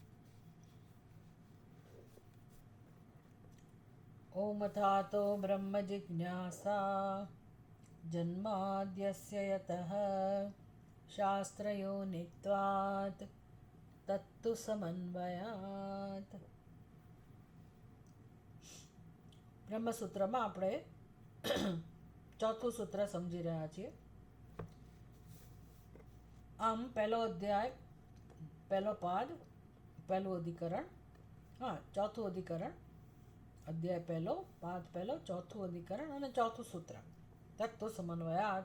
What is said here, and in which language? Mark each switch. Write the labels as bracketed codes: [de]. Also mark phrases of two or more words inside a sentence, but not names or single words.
[sa] ॐ अथातो ब्रह्मजिज्ञासा जन्माद्यस्य यतः शास्त्रयोनित्वात् तत्तु समन्वयात्। [gu] બ્રહ્મસૂત્રમાં આપણે ચોથું સૂત્ર સમજી રહ્યા છીએ. આમ પહેલો અધ્યાય, પહેલો પાદ, પહેલું અધિકરણ, ચોથું અધિકરણ, અધ્યાય પહેલો, પાદ પહેલો, ચોથું અધિકરણ અને ચોથું સૂત્ર તત્વ સમન્વયાત.